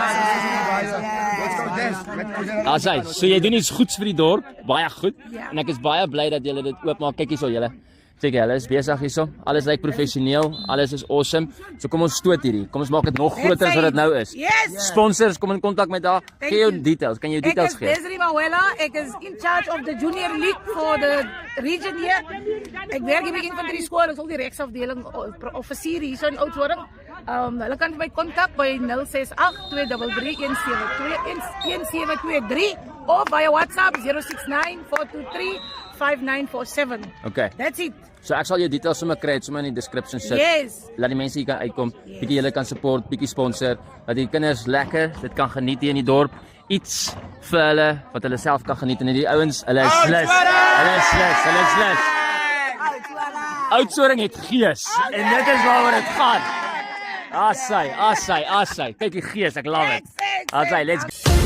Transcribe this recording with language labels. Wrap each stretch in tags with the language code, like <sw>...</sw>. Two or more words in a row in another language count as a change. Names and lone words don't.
<af>Asai, so jy doen iets goeds vir die dorp, baie goed. En ek is baie bly dat julle dit oopmaak. Kyk hierso julle. Kyk, hulle is besig hierso. Alles lyk professioneel, alles is awesome. So kom ons stoot hierdie. Kom ons maak dit nog groter as wat dit nou is. Sponsors, kom in kontak met daar. Gee jou details. Kan jy jou details gee? Ek is Desiree Mawela. Ek is</af> <en>in charge of the junior league for the region here.</en> <af>Ek werk hier by Infanterie Skool, ek is ook die regsafdeling offisier hier in Oudtshoorn. Hulle kan my kontak by 068 233 1723 of via WhatsApp 069 423 5947.</af> <en>Okay. That's it.</en> <af>So ek sal jou details sommer kry, sommer in die description sit.</af> <en>Yes.</en> <af>Laat die mense hier kan uitkom, bietjie julle kan support, bietjie sponsor, dat die kinders lekker dit kan geniet hier in die dorp. Iets vir hulle wat hulle self kan geniet en die ouens, hulle is lus. Hulle is lus. Oudtshoorn het gees en dit is waaroor dit gaan. Asai. Kyk die gees, ek love it.</af> <en>Asai, let's go.</en>